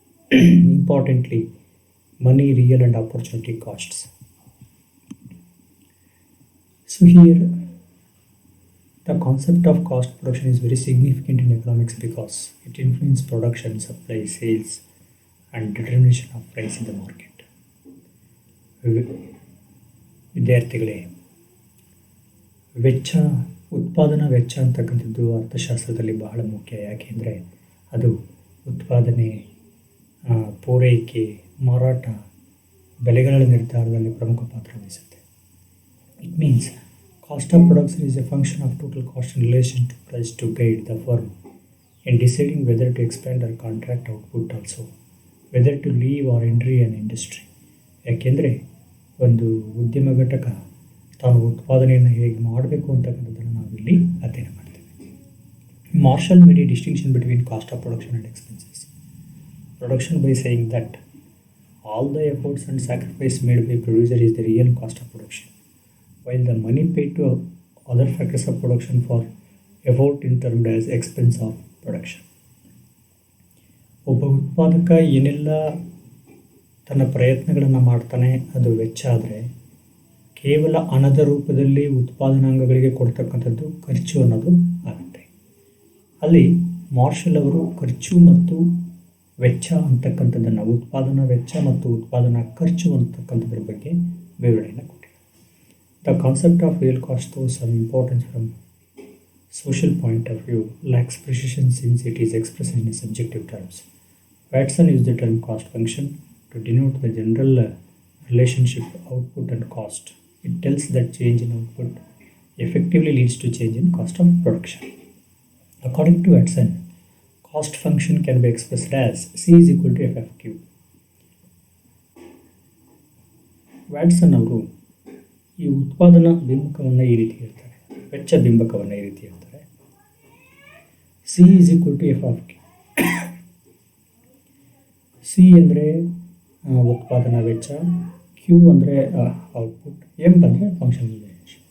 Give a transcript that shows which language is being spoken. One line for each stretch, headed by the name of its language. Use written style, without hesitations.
English: Importantly, money, real and opportunity costs. So here the concept of cost production is very significant in economics because it influences production, supply, sales, and determination of price in the market.
Kannada: ವಿದ್ಯಾರ್ಥಿಗಳೇ, ವೆಚ್ಚ, ಉತ್ಪಾದನಾ ವೆಚ್ಚ ಅಂತಕ್ಕಂಥದ್ದು ಅರ್ಥಶಾಸ್ತ್ರದಲ್ಲಿ ಬಹಳ ಮುಖ್ಯ. ಯಾಕೆಂದರೆ ಅದು ಉತ್ಪಾದನೆ, ಪೂರೈಕೆ, ಮಾರಾಟ, ಬೆಲೆಗಳ ನಿರ್ಧಾರದಲ್ಲಿ ಪ್ರಮುಖ ಪಾತ್ರ ವಹಿಸುತ್ತೆ.
English: It means cost of production is a function of total cost in relation to price to guide the firm in deciding whether to expand or contract output, also whether to leave or enter an industry.
Kannada: ಯಾಕೆಂದರೆ ಒಂದು ಉದ್ಯಮ ಘಟಕ ತಾನು ಉತ್ಪಾದನೆಯನ್ನು ಹೇಗೆ ಮಾಡಬೇಕು ಅಂತಕ್ಕಂಥದ್ದನ್ನು ನಾವಿಲ್ಲಿ ಅಧ್ಯಯನ ಮಾಡ್ತೇವೆ.
English: Marshall made a distinction between cost of production and expenses production by saying that all the efforts and sacrifice made by producer is the real cost of production, while the money paid to other factors of production for effort is termed as expense of production.
Kannada: ಒಬ್ಬ ಉತ್ಪಾದಕ ಏನೆಲ್ಲ ತನ್ನ ಪ್ರಯತ್ನಗಳನ್ನು ಮಾಡ್ತಾನೆ ಅದು ವೆಚ್ಚ ಆದರೆ, ಕೇವಲ ಹಣದ ರೂಪದಲ್ಲಿ ಉತ್ಪಾದನಾಂಗಗಳಿಗೆ ಕೊಡ್ತಕ್ಕಂಥದ್ದು ಖರ್ಚು ಅನ್ನೋದು ಆಗುತ್ತೆ. ಅಲ್ಲಿ ಮಾರ್ಷಲ್ ಅವರು ಖರ್ಚು ಮತ್ತು ವೆಚ್ಚ ಅಂತಕ್ಕಂಥದ್ದನ್ನು, ಉತ್ಪಾದನಾ ವೆಚ್ಚ ಮತ್ತು ಉತ್ಪಾದನಾ ಖರ್ಚು ಅಂತಕ್ಕಂಥದ್ರ ಬಗ್ಗೆ ವಿವರಣೆಯನ್ನು ಕೊಟ್ಟಿದ್ದಾರೆ.
English: The concept of real cost, though some importance from social point of view, lacks precision since it is expressed in subjective terms. Watson used the term cost function to denote the general relationship output and cost. It tells that change in output effectively leads to change in cost of production. According to Watson, cost function can be expressed as C is equal to F of Q.
Kannada: Watson ಅವರು ಈ ಉತ್ಪಾದನಾ ಬಿಂಬಕವನ್ನು ಈ ರೀತಿ ಹೇಳ್ತಾರೆ, ವೆಚ್ಚ ಬಿಂಬಕವನ್ನು ಈ ರೀತಿ ಹೇಳ್ತಾರೆ.
English: C is equal to F of Q.
Kannada: C ಅಂದರೆ ಉತ್ಪಾದನಾ ವೆಚ್ಚ, ಕ್ಯೂ ಅಂದರೆ ಔಟ್ಪುಟ್, ಎಮ್ ಅಂದರೆ ಫಂಕ್ಷನಲ್ ವೇರಿಯೇಷನ್.